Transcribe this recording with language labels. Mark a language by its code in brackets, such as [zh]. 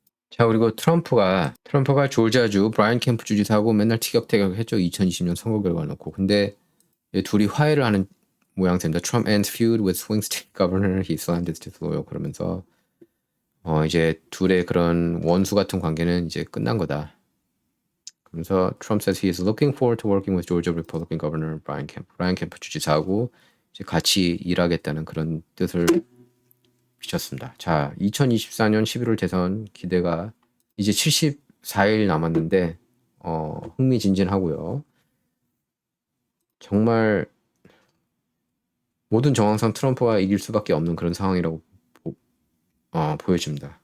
[ko] 자, 그리고 트럼프가 조지아주 브라이언 캠프 주지사하고 맨날 티격태격 했죠. 2020년 선거 결과 놓고. 근데 둘이 화해를 하는 모양새입니다. [en] Trump ends feud with swing state governor he slandered disloyal [ko] 그러면서 이제 둘의 그런 원수 같은 관계는 이제 끝난 거다. [en] 그러면서 Trump says he is looking forward to working with Georgia Republican Governor Brian Kemp [ko] 주지사하고 이제 같이 일하겠다는 그런 뜻을 비쳤습니다. 자, 2024년 11월 대선 기대가 이제 74일 남았는데 흥미진진하고요. 정말 모든 정황상 트럼프가 이길 수밖에 없는 그런 상황이라고 보여집니다.